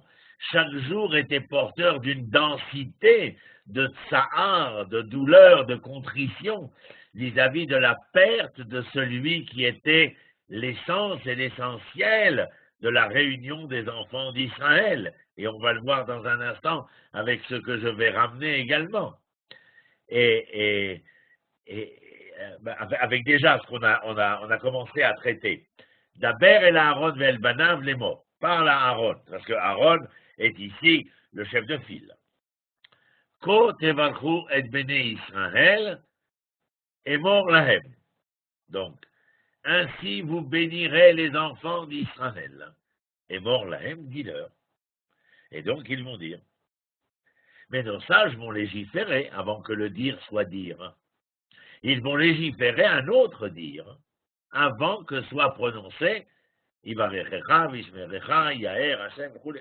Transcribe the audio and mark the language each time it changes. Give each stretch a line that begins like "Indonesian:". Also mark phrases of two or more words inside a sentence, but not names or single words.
French: Chaque jour était porteur d'une densité de tsahar, de douleur, de contrition vis-à-vis de la perte de celui qui était l'essence et l'essentiel de la réunion des enfants d'Israël. Et on va le voir dans un instant avec ce que je vais ramener également. Avec déjà ce qu'on a commencé à traiter.
Hebrew: דבר אל אהרן ואל בניו
French: les mots. Parle à Aaron, parce que Aaron est ici le chef de file.
Hebrew: כה תברכו את בני ישראל אמור להם.
French: Donc, ainsi vous bénirez les enfants d'Israël.
Hebrew: אמור להם,
French: dis-leur. Et donc ils vont dire. Mais nos sages vont légiférer avant que le dire soit dire. Ils vont légiférer un autre dire avant que soit prononcé
Hebrew: יברכך, וישמרך, יאר, השם, כולי.